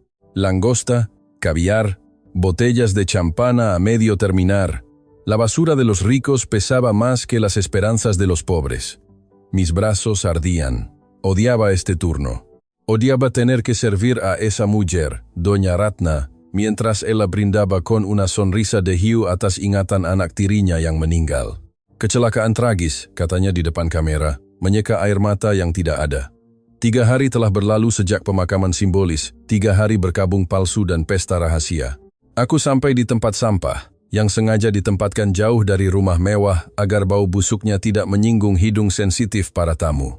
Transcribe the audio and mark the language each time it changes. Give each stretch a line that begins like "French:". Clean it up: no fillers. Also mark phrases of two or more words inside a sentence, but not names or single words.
Spanish: Langosta, caviar, botellas de champana a medio terminar. La basura de los ricos pesaba más que las esperanzas de los pobres. Mis brazos ardían. Odiaba este turno. Odiaba tener que servir a esa mujer, Doña Ratna, mientras ella brindaba con una sonrisa de
Indonesian: hiu atas ingatan anak tirinya yang meninggal. Kecelakaan tragis, katanya di depan kamera, menyeka air mata yang tidak ada. 3 hari telah berlalu sejak pemakaman simbolis, 3 hari berkabung palsu dan pesta rahasia. Aku sampai di tempat sampah, yang sengaja ditempatkan jauh dari rumah mewah agar bau busuknya tidak menyinggung hidung sensitif para tamu.